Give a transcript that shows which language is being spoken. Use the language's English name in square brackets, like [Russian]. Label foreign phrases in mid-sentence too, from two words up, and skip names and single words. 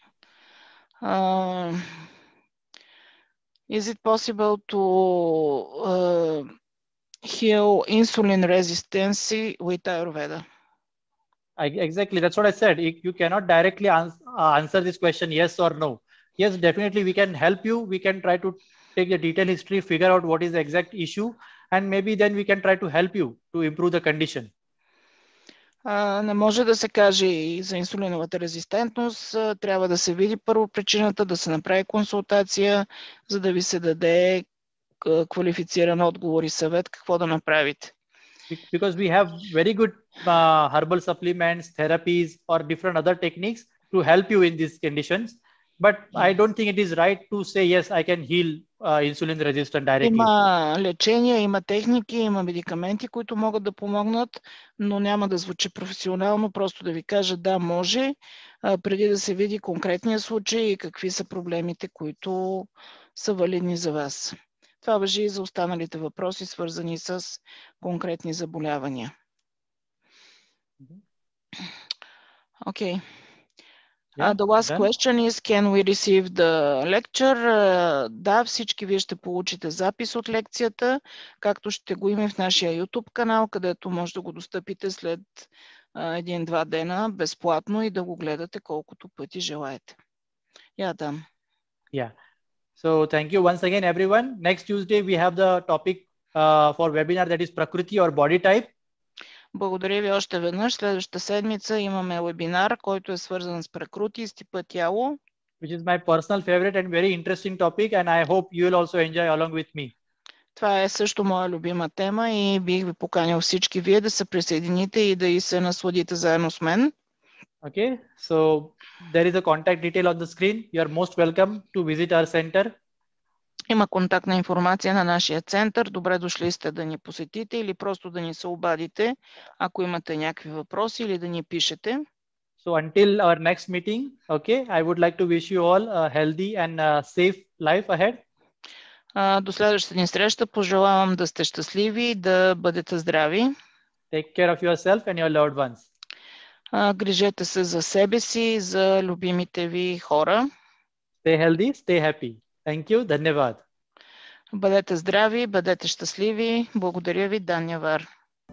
[English] Is it possible to heal insulin resistance with Ayurveda? Exactly, that's what I said. You cannot directly answer this question yes or no. Yes, definitely we can help you. We can try to take the detailed history, figure out what is the exact issue, and maybe then we can try to help you to improve the condition. [Bulgarian] Не може да се каже и за инсулиновата резистентност. Трябва да се види първо причината, да се направи консултация, за да ви се даде квалифициран отговор и съвет какво да направите. [English] Because we have very good herbal supplements, therapies, or different other techniques to help you in these conditions. But I don't think it is right to say, yes, I can heal insulin resistance directly. [Bulgarian] Има лечения, има техники, има медикаменти, които могат да помогнат, но няма да звучи професионално, просто да ви кажа да, може, преди да се види конкретния случай и какви са проблемите, които са валидни за вас. Това важи и за останалите въпроси, свързани с конкретни заболявания. [English] Okay. The last question is, can we receive the lecture? [Bulgarian] Да, всички вие ще получите запис от лекцията, както ще го има в нашия YouTube канал, където може да го достъпите след 1-2 дена безплатно и да го гледате колкото пъти желаете. Адам. [English] Yeah. So thank you once again, everyone. Next Tuesday, we have the topic for webinar that is Prakriti or body type. [Bulgarian] Благодаря ви още веднъж. Следващата седмица имаме вебинар, който е свързан с пракрути, с типа тяло. [English] Which is my personal favorite and very interesting topic, and I hope you will also enjoy along with me. [Bulgarian] Това е също моя любима тема и бих ви поканил всички вие да се присъедините и да и се насладите заедно с мен. [English] Okay, so there is a contact detail on the screen. You are most welcome to visit our center. [Bulgarian] Има контактна информация на нашия център. Добре дошли сте да ни посетите или просто да ни се обадите, ако имате някакви въпроси или да ни пишете. [English] So until our next meeting, okay, I would like to wish you all a healthy and safe life ahead. [Bulgarian] До следващата ни среща пожелавам да сте щастливи и да бъдете здрави. [English] Take care of yourself and your loved ones. [Bulgarian] Грижете се за себе си и за любимите ви хора. [English] Stay healthy, stay happy. Thank you. Dhanyavad. [Bulgarian] Бъдете здрави, бъдете щастливи. Благодаря ви, Данявар.